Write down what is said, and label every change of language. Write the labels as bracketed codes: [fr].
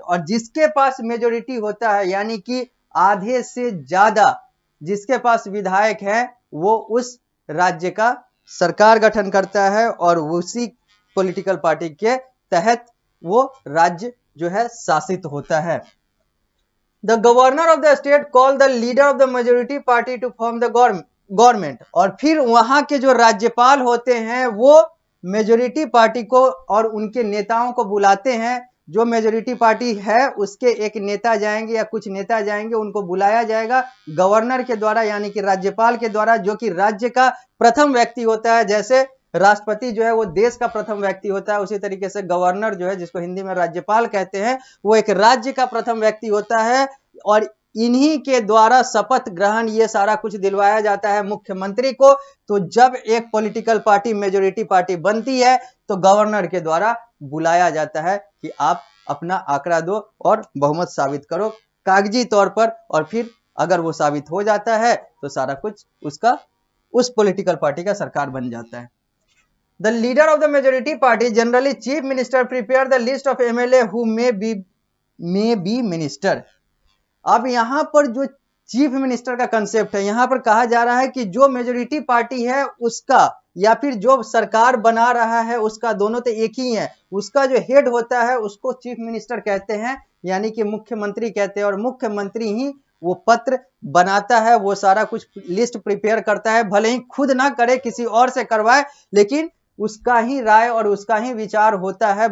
[hi] और जिसके पास मेजोरिटी होता है यानी कि आधे से ज्यादा जिसके पास विधायक है, वो उस राज्य का सरकार गठन करता है और उसी पॉलिटिकल पार्टी के तहत वो राज्य जो है शासित होता है। [en] The governor of the state call the leader of the majority party to form the government। [hi] और फिर वहां के जो राज्यपाल होते हैं वो मेजोरिटी पार्टी को और उनके नेताओं को बुलाते हैं। जो मेजोरिटी पार्टी है उसके एक नेता जाएंगे या कुछ नेता जाएंगे, उनको बुलाया जाएगा गवर्नर के द्वारा यानी कि राज्यपाल के द्वारा, जो कि राज्य का प्रथम व्यक्ति होता है। जैसे राष्ट्रपति जो है वो देश का प्रथम व्यक्ति होता है, उसी तरीके से गवर्नर जो है, जिसको हिंदी में राज्यपाल कहते हैं, वो एक राज्य का प्रथम व्यक्ति होता है। और इन्हीं के द्वारा शपथ ग्रहण ये सारा कुछ दिलवाया जाता है मुख्यमंत्री को। तो जब एक पॉलिटिकल पार्टी मेजोरिटी पार्टी बनती है तो गवर्नर के द्वारा बुलाया जाता है कि आप अपना आंकड़ा दो और बहुमत साबित करो कागजी तौर पर। और फिर अगर वो साबित हो जाता है तो सारा कुछ उसका उस पॉलिटिकल पार्टी का सरकार बन जाता है। [en] The leader of the majority party, generally chief minister, prepare the list of MLA who may be minister। [hi] अब यहां पर जो चीफ मिनिस्टर का कंसेप्ट है, यहां पर कहा जा रहा है कि जो मेजोरिटी पार्टी है उसका या फिर जो सरकार बना रहा है उसका, दोनों तो एक ही है, उसका जो हेड होता है उसको चीफ मिनिस्टर कहते हैं यानी कि मुख्यमंत्री कहते हैं। और मुख्यमंत्री ही वो पत्र बनाता है, वो सारा कुछ लिस्ट प्रिपेयर करता है, भले ही खुद ना करे किसी और से करवाए, लेकिन उसका ही राय और उसका ही विचार होता है।